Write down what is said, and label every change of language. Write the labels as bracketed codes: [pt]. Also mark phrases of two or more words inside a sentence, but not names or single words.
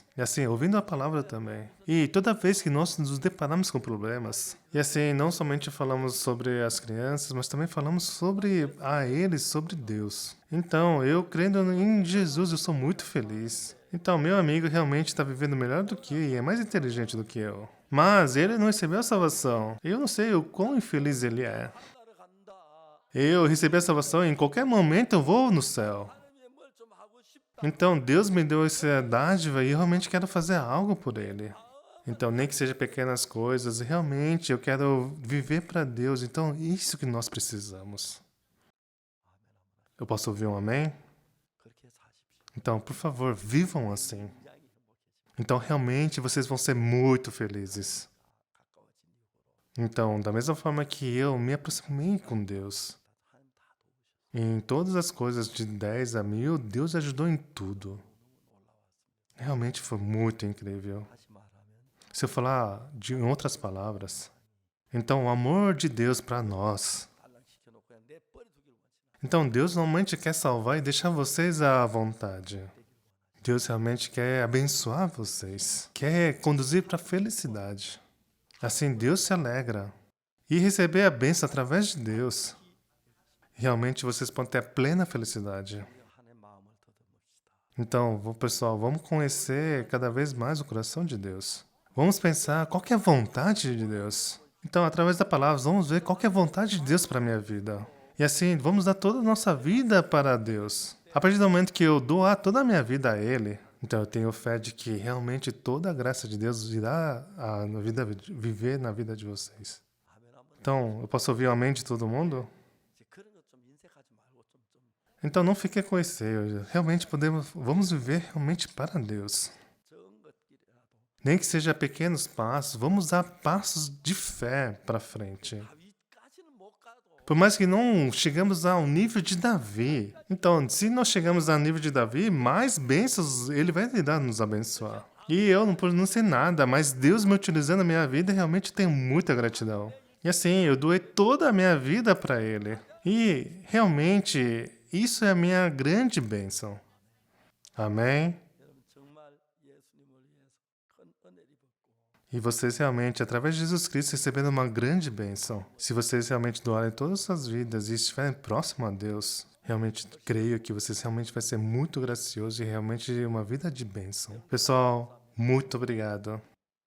[pt] E assim, ouvindo a palavra também. E toda vez que nós nos deparamos com problemas, e assim, não somente falamos sobre as crianças, mas também falamos sobre eles, sobre Deus. Então, eu crendo em Jesus, eu sou muito feliz. Então, meu amigo realmente está vivendo melhor do que eu e é mais inteligente do que eu. Mas ele não recebeu a salvação. Eu não sei o quão infeliz ele é. [ko] 하늘을 간다. [pt] Eu recebi a salvação e em qualquer momento eu vou no céu. [ko] 하나님의 뭘 좀 하고 싶다. [pt] Então Deus me deu essa dádiva e eu realmente quero fazer algo por Ele. Então, nem que seja pequenas coisas, realmente eu quero viver para Deus. Então, isso que nós precisamos. Eu posso ouvir um amém? [ko] 그렇게 사십시오. [pt] Então, por favor, vivam assim. [ko] 굉장히 행복해집니다. [pt] Então, realmente, vocês vão ser muito felizes. [ko] 가까워진 이후로 [pt] Então, da mesma forma que eu me aproximei com Deus, [ko] 하나님 다 도우셨어요. [pt] em todas as coisas de 10 a 1000, Deus ajudou em tudo. [ko] 놀라웠습니다. [pt] Realmente foi muito incrível. [ko] 다시 말하면 [pt] Se eu falar em outras palavras, então o amor de Deus para nós. [ko] 단락시켜놓고 그냥 내버려두기를 원치 [pt] Então Deus normalmente quer salvar e deixar vocês à vontade. Deus realmente quer abençoar vocês, quer conduzir para a felicidade. Assim Deus se alegra e receber a bênção através de Deus. Realmente vocês podem ter a plena felicidade. [ko] 하나님의 마음을 더듬읍시다. [pt] Então, pessoal, vamos conhecer cada vez mais o coração de Deus. Vamos pensar qual que é a vontade de Deus. Então, através da palavra, vamos ver qual que é a vontade de Deus para a minha vida. E assim, vamos dar toda a nossa vida para Deus. A partir do momento que eu doar toda a minha vida a Ele, então eu tenho fé de que realmente toda a graça de Deus irá viver na vida de vocês. [ko] 아멘 한번. [pt] Então, eu posso ouvir o amém de todo mundo? [ko] 이제 그런 것 좀 인색하지 말고 좀 [pt] Então, não fique com esse receio. Realmente vamos viver realmente para Deus. [ko] 적은 것길이라도 [pt] Nem que seja pequenos passos, vamos dar passos de fé para frente. [ko] 다윗까지는 못 가도 [pt] Por mais que não chegamos ao nível de Davi. Então, se nós chegamos ao nível de Davi, mais bênçãos Ele vai nos abençoar. E eu não sei nada, mas Deus me utilizando na minha vida, realmente tenho muita gratidão. E assim, eu doei toda a minha vida para Ele. E realmente, isso é a minha grande bênção. Amém? [ko] 여러분 정말 예수님을 위해서 큰 은혜를 입었고 [pt] E vocês realmente, através de Jesus Cristo, receberam uma grande bênção. Se vocês realmente doarem todas as suas vidas e estiverem próximo a Deus, realmente creio que vocês realmente vai ser muito gracioso e realmente uma vida de bênção. Pessoal, muito obrigado.